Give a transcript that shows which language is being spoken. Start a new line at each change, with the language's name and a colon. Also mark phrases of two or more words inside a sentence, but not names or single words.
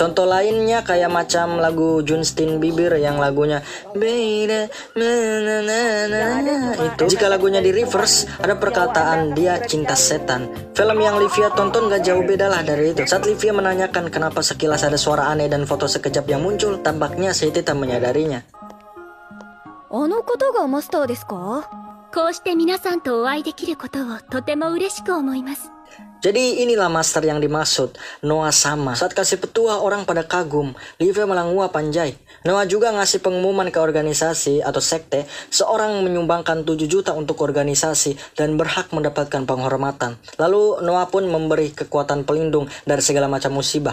Indonesian: Contoh lainnya kayak macam lagu Justin Bieber yang lagunya beda itu. Jika lagunya di reverse, ada perkataan dia cinta setan. Film yang Livia tonton gak jauh beda lah dari itu. Saat Livia menanyakan kenapa sekilas ada suara aneh dan foto sekejap yang muncul, tampaknya Siti tak menyadarinya.
Japanese: あのことがマスターですか？こうして皆さんとお会いできることをとても嬉しく思います。
Indonesian: Jadi inilah master yang dimaksud, Noah sama. Saat kasih petua orang pada kagum, Livia malah nguap anjay. Noah juga ngasih pengumuman ke organisasi atau sekte, seorang menyumbangkan 7 juta untuk organisasi dan berhak mendapatkan penghormatan. Lalu Noah pun memberi kekuatan pelindung dari segala macam musibah.